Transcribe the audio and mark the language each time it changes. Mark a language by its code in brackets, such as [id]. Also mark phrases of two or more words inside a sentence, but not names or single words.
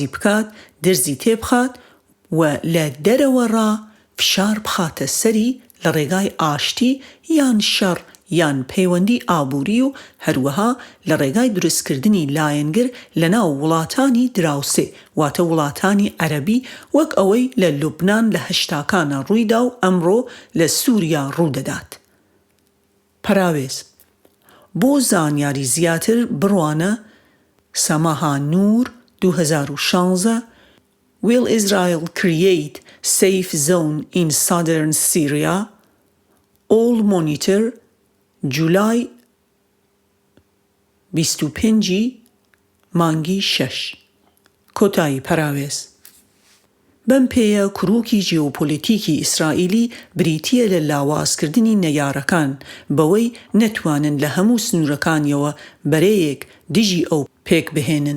[ckb] بکات، دەرزی تێبخات و لە دەرەوەڕا فشار بخاتە سەری لە ڕێگای ئاشتی یان شەڕ یان پەیوەندی ئابووری و هەروەها لە ڕێگای دروستکردنی لایەنگر لە ناو وڵاتانی دراوسێ واتە وڵاتانی عەرەبی، وەک ئەوەی لە لوبنان لە هەشتاکانە ڕوویدا و ئەمڕۆ لە سووریا ڕوودەدات. پەراوێز، بۆ زانیاری زیاتر بڕوانە سەماها نور 2016 [en] Will Israel create safe zone in southern Syria? [ckb] All Monitor July 25 مانگی 6 کۆتایی پەراوێز بەم پێیە کروکی ژێوپۆلیتیکی ئیسرائیلی بریتیە لە لاوازکردنی نەیارەکان بەوەی نەتوانن لە هەموو سنوورەکانیەوە بەرەیەک دژی ئەو پێک بهێنن.